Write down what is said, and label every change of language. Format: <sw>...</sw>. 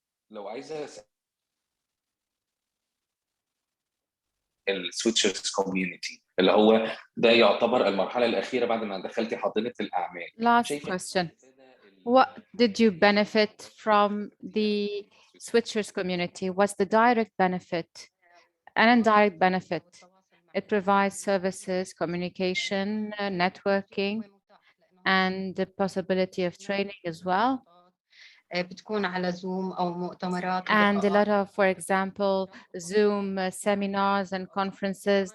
<ar>لو عايزه السويتشرز كوميونتي اللي هو ده يعتبر المرحله الاخيره بعد ما دخلتي حاضنه الاعمال.</ar> <en>Last question. What did you benefit from the switchers community? What's the direct benefit and indirect benefit? It provides services, communication, networking, and the possibility of training as well.</en> <ar>بتكون على زوم أو مؤتمرات.</ar> <en>And a lot of, for example, Zoom seminars and conferences.</en>